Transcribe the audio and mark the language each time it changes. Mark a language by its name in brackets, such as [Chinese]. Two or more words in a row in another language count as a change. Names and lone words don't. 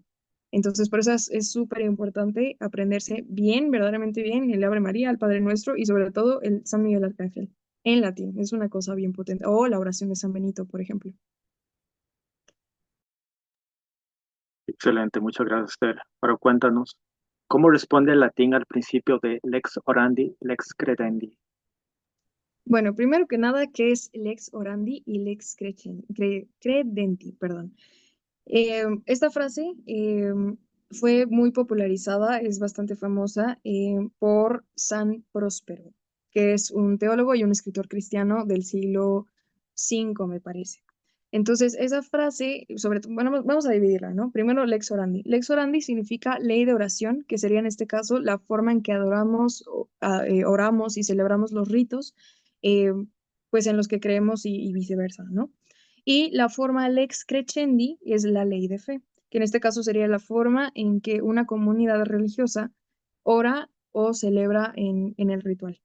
[Spanish] Entonces, por eso es súper importante aprenderse bien, verdaderamente bien, el Ave María, el Padre Nuestro y sobre todo el San Miguel Arcángel en latín. Es una cosa bien potente. O la oración de San Benito, por ejemplo. Excelente, muchas gracias, Esther. Pero cuéntanos, ¿cómo responde el latín al principio de [Latin] lex orandi, lex credendi? [Spanish] Bueno, primero que nada, ¿qué es [Latin] lex orandi [Spanish] y [Latin] lex credenti? [Spanish] Perdón. Esta frase fue muy popularizada, es bastante famosa por San Próspero, que es un teólogo y un escritor cristiano del siglo V, me parece. Entonces, esa frase, sobre todo, bueno, vamos a dividirla, ¿no? Primero, [Latin] lex orandi. Lex orandi [Spanish] significa ley de oración, que sería en este caso la forma en que adoramos, oramos y celebramos los ritos, eh, pues en los que creemos y viceversa, ¿no? Y la forma [Latin] lex crescendi [Spanish] es la ley de fe, que en este caso sería la forma en que una comunidad religiosa ora o celebra en el ritual.